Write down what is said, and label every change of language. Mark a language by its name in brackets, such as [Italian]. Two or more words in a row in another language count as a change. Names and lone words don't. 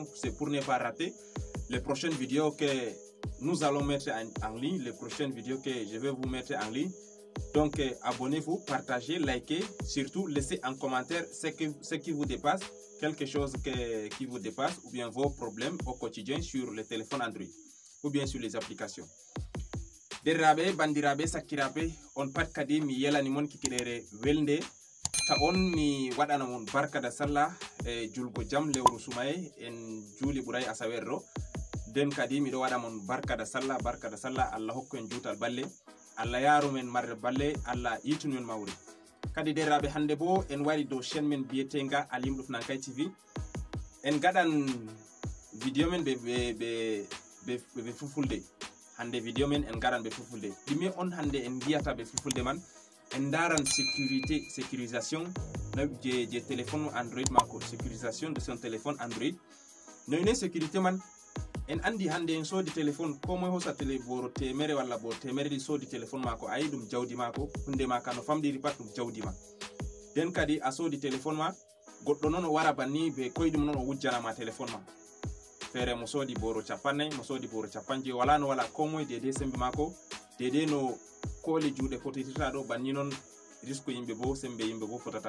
[French] C'est pour ne pas rater les prochaines vidéos que nous allons mettre en ligne, les prochaines vidéos que je vais vous mettre en ligne. Donc, abonnez-vous, partagez, likez, surtout laissez en commentaire ce qui vous dépasse, quelque chose qui vous dépasse, ou bien vos problèmes au quotidien sur le téléphone Android, ou bien sur les applications. [Fula] Derrabe, bandirabe, sakirabe, on pat kadi mi yelani mon kikirere welde, ta on mi wadana mon [Hausa] barka da sallah [Fula] julgo jam lewru sumaye en juli buray asawerro. Den kadi mi do wada mon [Hausa] barka da sallah, [Fula] Allah hokku en jutal balle. Allah yaru men marre balle, Allah yitun men mawri. Kadi derabe hande bo en wari do chaîne men bietenga Alim Ufnankay TV. En gadan video men be fufulde. Hande video men en gadan be fufulde. Dimi on hande en giata be fufulde man en daran [French] sécurisation de téléphone Android [Fula] mako, [French] sécurisation de son téléphone Android. [Fula] No [French] une sécurité [Fula] man en andi hande en sodi téléphone ko moy hosa télé boro temere wala bo temere di sodi téléphone mako ayi dum jawdi mako hunde maka no famdiri pat dum jawdi ma. Den kadi a sodi téléphone ma goddo non wara banni be koydum non wujjana ma téléphone ma. Fere mo sodi boro chapanne, mo sodi boro chapanje wala no wala ko moy dede sembe mako dede no koli juude fotitita do banni non risque yimbe bo sembe yimbe bo fotata.